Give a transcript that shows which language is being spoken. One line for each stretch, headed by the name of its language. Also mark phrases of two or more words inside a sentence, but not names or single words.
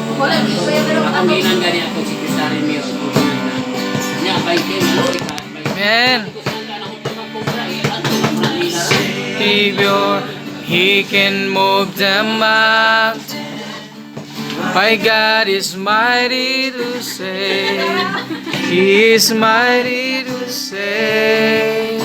Cebuano: Kamulinan gani ako sekretary niyo. Nya bay kay maloy ka.
English: Amen. Savior, He can move the mountain. My God is mighty to save. He is mighty to save.